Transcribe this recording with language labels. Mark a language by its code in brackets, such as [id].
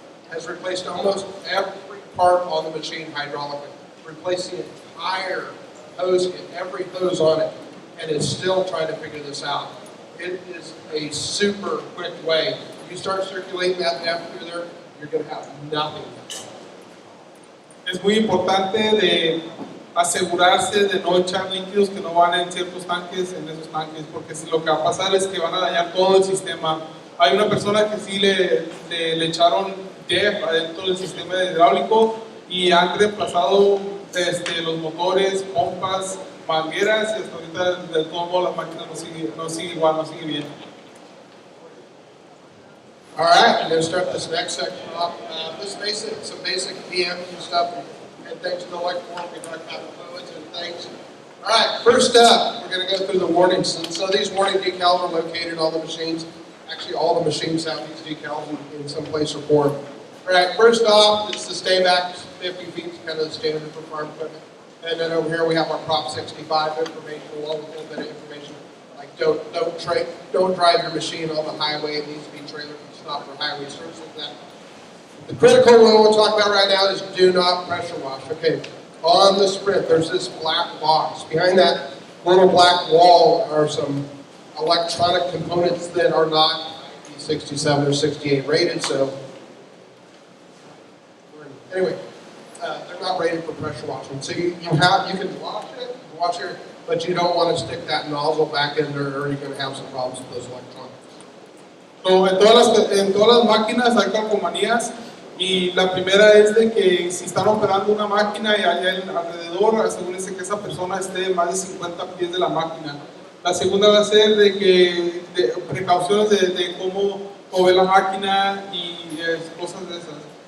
[en] Has replaced almost every part on the machine hydraulically, replaced the entire hose kit, every hose on it, and is still trying to figure this out. It is a super quick way. You start circulating that DEF through there, you're going to have nothing. [es] Es muy importante de asegurarse de no echar líquidos que no van en ciertos tanques, en esos tanques, porque si lo que va a pasar es que van a dañar todo el sistema. Hay una persona que sí le echaron DEF adentro del sistema hidráulico y han reemplazado los motores, pompas, mangueras y hasta ahorita de todo modo las máquinas no sigue igual, no sigue bien. [en] All right, I'm going to start this next section off. Some basic PM stuff. and things to look for. We talked about fluids and things. All right, first up, we're going to go through the warnings. And so these warning decals are located on the machines. Actually, all the machines have these decals in some place or form. All right, first off, it's the stay back 50 feet, it's kind of the standard for farm equipment. And then over here we have our Prop 65 information, along with a little bit of information like don't drive your machine on the highway. It needs to be trailer stop for highway services. That. The critical one we'll talk about right now is do not pressure wash. Okay, on the Sprint, there's this black box. Behind that little black wall are some electronic components that are not 67 or 68 rated. So anyway. They're not rated for pressure washing. So you can wash it, but you don't want to stick that nozzle back in there or you're going to have some problems with those electronics. [es] So, en todas las máquinas hay calcomanías y la primera es de que si están operando una máquina y hay alrededor, asegúrense que esa persona esté más de 50 pies de la máquina. La segunda va a ser de precauciones de cómo mover la máquina y cosas de esas.